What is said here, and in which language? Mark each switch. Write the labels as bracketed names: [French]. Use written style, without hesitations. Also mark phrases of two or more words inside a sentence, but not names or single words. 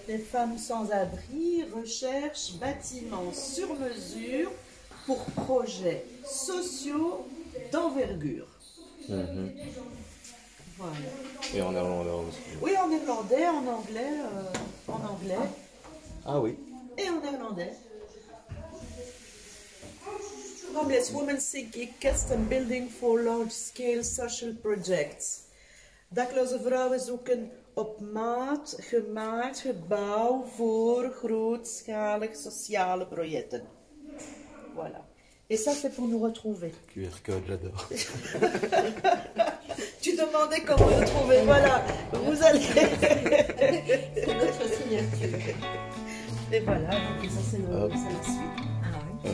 [French] les femmes sans-abri recherchent bâtiments sur mesure pour projets sociaux d'envergure. Voilà. Et en néerlandais aussi. Oui, en néerlandais, en anglais Ah oui. et en néerlandais. [English] Homeless women seek custom building for large-scale social projects. [Dutch] Dakloze vrouwen zoeken op maat gemaakt gebouw voor grootschalige sociale projecten. [French] Voilà. Et ça, c'est pour nous retrouver. [English] QR code, [French] j'adore. Tu demandais comment nous retrouver. Voilà. Vous allez. C'est notre signature. Et voilà. Donc ça, c'est la suite. Ah oui.